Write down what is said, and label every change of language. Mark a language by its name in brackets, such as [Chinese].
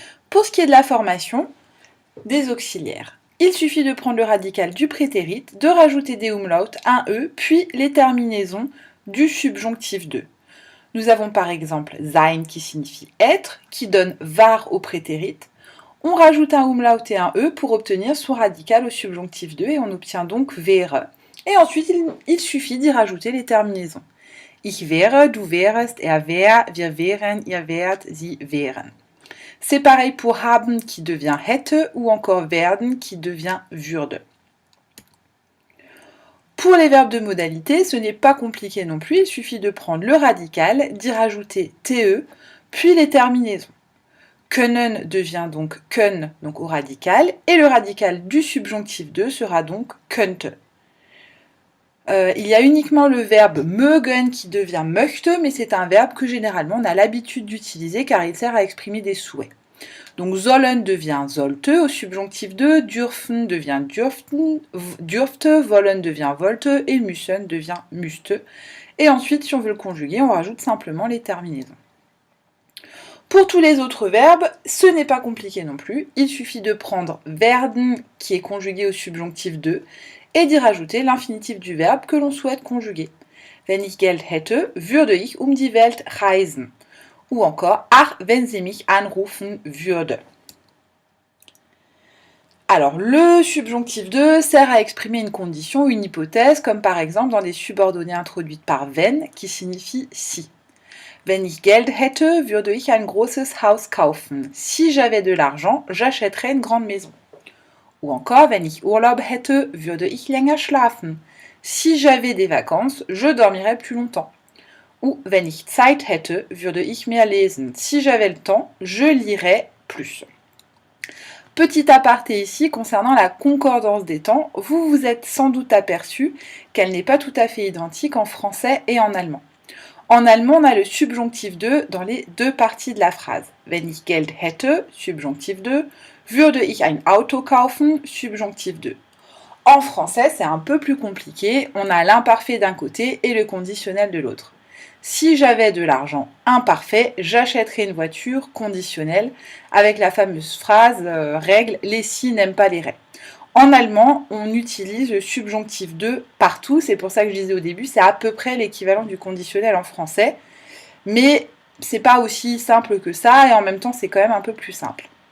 [French] Pour ce qui est de la formation, des auxiliaires. Il suffit de prendre le radical du prétérit, de rajouter des umlauts, un e, puis les terminaisons du subjonctif 2. Nous avons par exemple sein qui signifie être, qui donne var au prétérit. On rajoute un umlaut et un e pour obtenir son radical au subjonctif 2 et on obtient donc wäre. Et ensuite, il suffit d'y rajouter les terminaisons. [German] Ich wäre, du wärest, er wär, wir wären, ihr wärt, sie wären. [French] C'est pareil pour haben qui devient hätte ou encore werden qui devient würde. Pour les verbes de modalité, ce n'est pas compliqué non plus, il suffit de prendre le radical, d'y rajouter te, puis les terminaisons. Können devient donc können, donc au radical, et le radical du subjonctif 2 sera donc könnte. Il y a uniquement le verbe mögen qui devient möchte, mais c'est un verbe que généralement on a l'habitude d'utiliser car il sert à exprimer des souhaits. Donc sollen devient sollte au subjonctif 2, dürfen devient dürften, dürfte, wollen devient wollte et müssen devient müsste. Et ensuite, si on veut le conjuguer, on rajoute simplement les terminaisons. Pour tous les autres verbes, ce n'est pas compliqué non plus. Il suffit de prendre werden qui est conjugué au subjonctif 2 et d'y rajouter l'infinitif du verbe que l'on souhaite conjuguer. [German] Wenn ich Geld hätte, würde ich die Welt reisen. [French] Ou encore [German] ach, wenn sie mich anrufen würde. [French] Alors, le subjonctif 2 sert à exprimer une condition ou une hypothèse, comme par exemple dans les subordonnées introduites par wenn, qui signifie si. [German] Wenn ich Geld hätte, würde ich ein großes Haus kaufen. [French] Si j'avais de l'argent, j'achèterais une grande maison. Ou encore, [German] wenn ich Urlaub hätte, würde ich länger schlafen. [French] Si j'avais des vacances, je dormirais plus longtemps. [German] Ou wenn ich Zeit hätte, würde ich mehr lesen. [French] Si j'avais le temps, je lirais plus. Petit aparté ici concernant la concordance des temps, vous vous êtes sans doute aperçu qu'elle n'est pas tout à fait identique en français et en allemand. En allemand, on a le subjonctif 2 dans les deux parties de la phrase. [German] Wenn ich Geld hätte, subjonctif 2, würde ich ein Auto kaufen, subjonctif 2. [French] En français, c'est un peu plus compliqué, on a l'imparfait d'un côté et le conditionnel de l'autre. Si j'avais de l'argent imparfait, j'achèterais une voiture conditionnelle avec la fameuse phrase règle « les si n'aiment pas les ré ». En allemand, on utilise le subjonctif 2 partout, c'est pour ça que je disais au début, c'est à peu près l'équivalent du conditionnel en français, mais c'est pas aussi simple que ça et en même temps c'est quand même un peu plus simple.